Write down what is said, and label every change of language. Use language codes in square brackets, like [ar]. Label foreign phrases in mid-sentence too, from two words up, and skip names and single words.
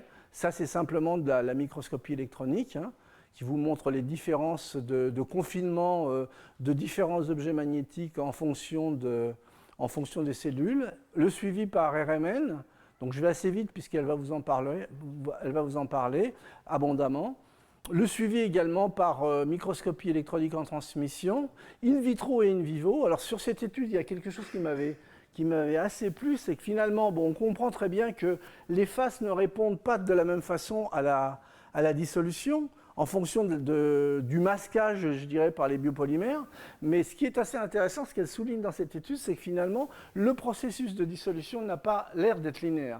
[fr] Ça, c'est simplement de la microscopie électronique, hein, qui vous montre les différences de confinement de différents objets magnétiques en fonction des cellules. Le suivi par RMN, donc je vais assez vite puisqu'elle va vous en parler abondamment. Le suivi également par microscopie électronique en transmission, [la] in vitro et in vivo. [fr] Alors sur cette étude, il y a quelque chose qui m'avait assez plu, c'est que finalement, bon, on comprend très bien que les faces ne répondent pas de la même façon à la dissolution, en fonction du masquage, je dirais, par les biopolymères. Mais ce qui est assez intéressant, ce qu'elle souligne dans cette étude, c'est que finalement, le processus de dissolution n'a pas l'air d'être linéaire.